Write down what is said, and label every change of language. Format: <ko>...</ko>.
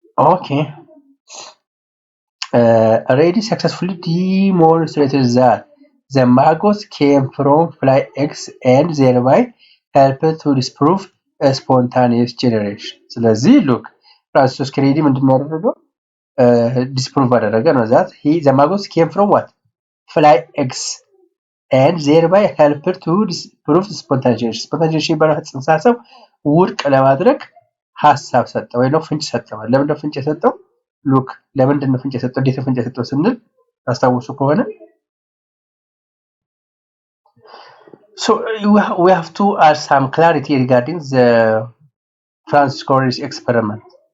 <en>okay Redi successfully demonstrated that the maggots came from fly eggs and thereby helped to disprove a spontaneous generation.</en> <am>ስለዚህ</am> <en>look Francisco Redi</en> <am>ምንድነው ያደረገው</am> <en>disprove</en> <am>አደረገ ነው</am> <en>that the maggots came from fly eggs and thereby helped to disprove spontaneous generation.</en> <am>spontaneous generation ባለው ጽንሰ ሐሳብ ውድቅ ለማድረግ ሐሳብ ሰጠው ወይ ነው ፍንጭ ሰጠው። ለምን ነው ፍንጭ ሰጠው</am> <en>look</en> <am>ለምንድን ነው ፍንጭ ሰጠው እንዴት ፍንጭ ሰጠው ስንል ታስታውሱ ከሆነ</am> <en>so we have to add some clarity regarding the Francisco Redi experiment.</en>